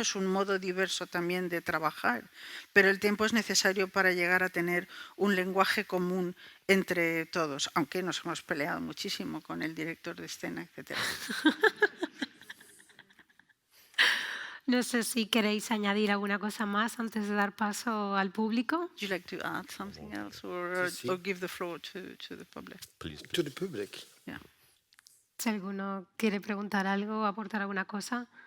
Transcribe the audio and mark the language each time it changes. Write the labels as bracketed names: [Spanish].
[Spanish] Es un modo diverso también de trabajar, pero el tiempo es necesario para llegar a tener un lenguaje común entre todos, aunque nos hemos peleado muchísimo con el director de escena, etc. No sé si queréis añadir alguna cosa más antes de dar paso al público. [English] Would you like to add something else or give the floor to the public? Please. To the public. Yeah. [Spanish] Si alguno quiere preguntar algo o aportar alguna cosa.